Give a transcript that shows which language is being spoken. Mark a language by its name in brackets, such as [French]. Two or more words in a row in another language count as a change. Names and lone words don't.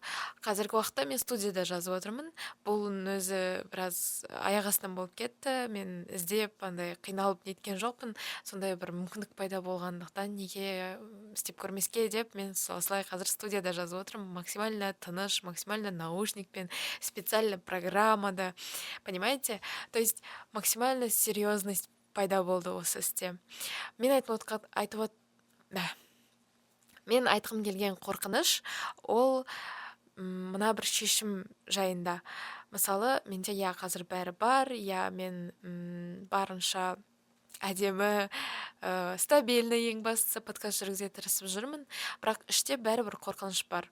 [Kazakh] Қазіргі уақытта мен студияда жазып отырмын. Бұл өзі біраз аяқ астынан болып кетті. Мен іздеп андай қиналып неткен жоқпын. Сондай бір мүмкіндік пайда болғандықтан неге істеп көрмеске деп мен осылай қазір студияда жазып отырмын. Максимально тыныш, максимально наушникпен, специально программада. [Russian] Понимаете? То есть максимально серьезность [Kazakh] пайда болды осы істе. Мен мен айтқым келген қорқыныш ол мына бір шешім жайында. Мысалы, менде қазір бәрі бар, мен барынша әдемі, стабильный, ең бастысы подкаст жүргізе тырысып жүрмін, бірақ іште бәрібір қорқыныш бар.